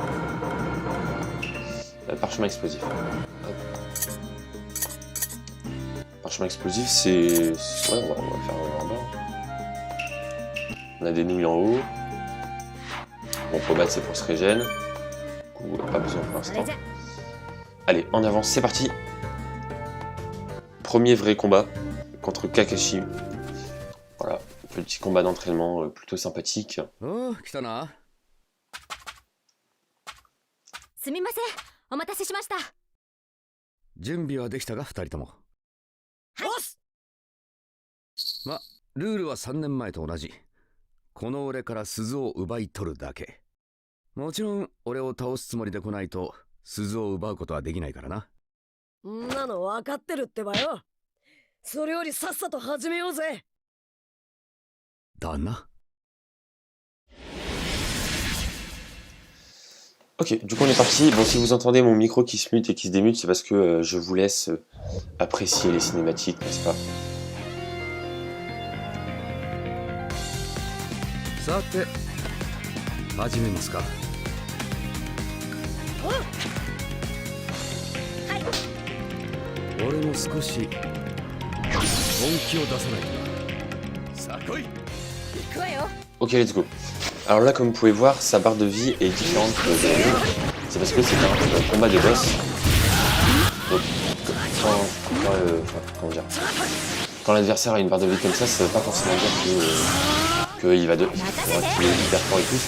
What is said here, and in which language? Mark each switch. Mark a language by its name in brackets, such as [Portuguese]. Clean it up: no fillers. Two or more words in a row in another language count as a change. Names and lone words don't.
[French] Parchemin explosif. Hop. Parchemin explosif, c'est... Ouais, on va faire en bas. On a des nouilles en haut. Bon, pommade, c'est pour se régène. Ou pas besoin pour [Japanese] それ [French] l'instant. [Japanese] じゃ [French] Allez, en avance, c'est parti. Premier vrai combat contre Kakashi. Voilà, petit combat d'entraînement plutôt sympathique. [Japanese] おお、来たな。すみませんお待たせしました準備はできたが、二人とも。ボスま、ルールは3年前と同じ。この俺から鈴を奪い取るだけ。もちろん、俺を倒すつもりで来ないと、鈴を奪うことはできないからな。んなの分かってるってばよ。それよりさっさと始めようぜ。だな。 [French] Ok, du coup on est parti. Bon, si vous entendez mon micro qui se mute et qui se démute, c'est parce que je vous laisse apprécier les cinématiques, n'est-ce pas? [Japanese] さて、始めますか。俺も少し本気を出さないとな。さあ来い。行くわよ。 [English] Ok, let's go. [French] Alors là, comme vous pouvez voir, sa barre de vie est différente de la mienne. C'est parce que c'est un combat de boss. Donc, quand l'adversaire a une barre de vie comme ça veut pas forcément dire qu'il va qu'il est hyper fort et tout.